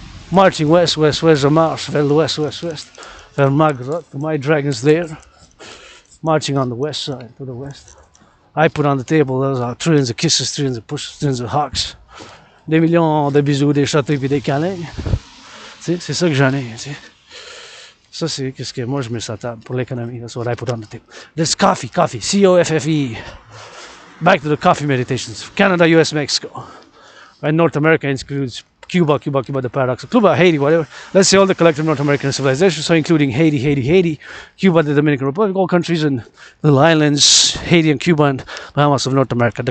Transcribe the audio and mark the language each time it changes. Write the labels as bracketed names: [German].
[English] Marching west, [French] je marche vers l'ouest, vers ma grotte. [English] My dragon's there. Marching on the west side, to the west. I put on the table, those are trillions of kisses, trillions of pushes, trillions of hugs. [French] Des millions de bisous, des châteaux et des câlins. C'est ça que j'en ai. T'sais. Ça, c'est ce que moi je mets sur la table pour l'économie. [English] That's what I put on the table. There's coffee. C-O-F-F-E. Back to the coffee meditations. Canada, US, Mexico. Right, North America includes Cuba, the paradox of Cuba, Haiti, whatever. Let's say all the collective North American civilization, so including Haiti, Cuba, the Dominican Republic, all countries and little islands, Haiti and Cuba and Bahamas of North America.